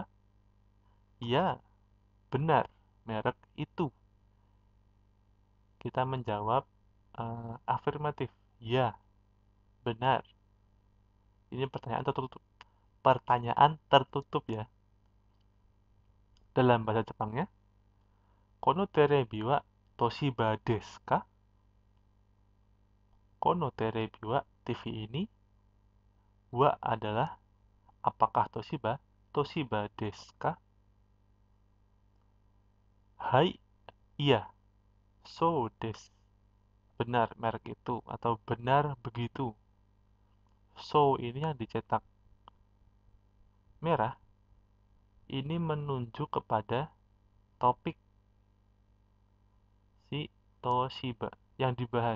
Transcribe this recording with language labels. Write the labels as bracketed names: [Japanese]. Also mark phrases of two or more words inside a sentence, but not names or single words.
[Indonesian] Ya, benar, merek itu. Kita menjawab afirmatif. Ya, benar. Ini pertanyaan tertutup. Pertanyaan tertutup ya. Dalam bahasa Jepangnya, [Japanese] kono terebi wa Toshiba desu ka? Kono terebi wa [Indonesian] TV ini. Wa adalah apakah Toshiba? [Japanese] Toshiba desu ka? Hai, iya. So desu. [Indonesian] Benar merek itu atau benar begitu. So ini yang dicetak merah ini menunjuk kepada topik si Toshiba yang dibahas.